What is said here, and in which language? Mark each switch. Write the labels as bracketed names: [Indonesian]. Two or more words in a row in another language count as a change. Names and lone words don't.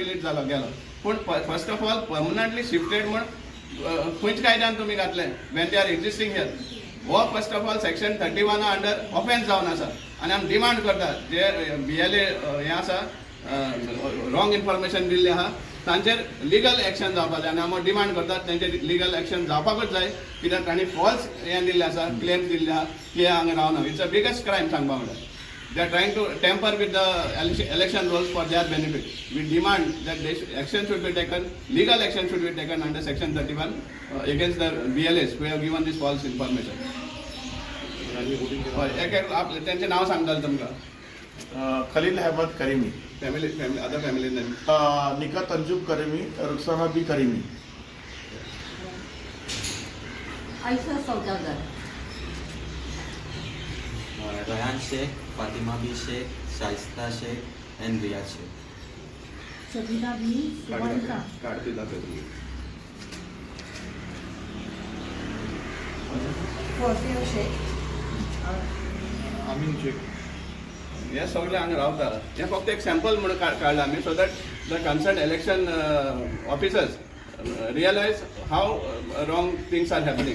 [Konkani] डिलीट जालो गेलो पूण [English] first of all permanently shifted [Konkani] म्हूण खंयच्या कायद्यान तुमी घातलें [English] when they are existing here [Konkani] हो [English] first of all section 31 under offence [Konkani] जावन आसा आनी आमी डिमांड करतात जे BLA हे आसा [English] wrong information [Konkani] दिल्लें आहा तांचेर [English] legal action [Konkani] जावपाक जाय आनी आमी डिमांड करतात तांचेर [English] legal action [Konkani] जावपाकूच जाय कित्याक तांणी फॉल्स हें दिल्लें आसा क्लेम्स दिल्ले आहा की हांगा रावना. [English] It's a biggest crime [Konkani] सांगपा म्हळ्यार. [English] They are trying to tamper with the election rules for their benefit. We demand that action should be taken, legal action should be taken under section 31 against the BLAs who have given this false information. [Konkani] त्यांचे नाव सांगताल तुमकां खलील अहमद करीमी [English] family other family name [Konkani] निका तंजूब करीमी रुखसाना बी करीमी आयशा सौदागर Rayhan Sheikh, Fatima B Sheikh, Shaista Sheikh, and Riyad Sheikh. सबीना बी सुवंका काढते दाखवते फॉसियो शेख अमीन शेख हे सगळे हांगा रावता. हे फक्त एक सॅम्पल म्हणून काडला आमी [English] so that the concern election officers realise how wrong things are happening.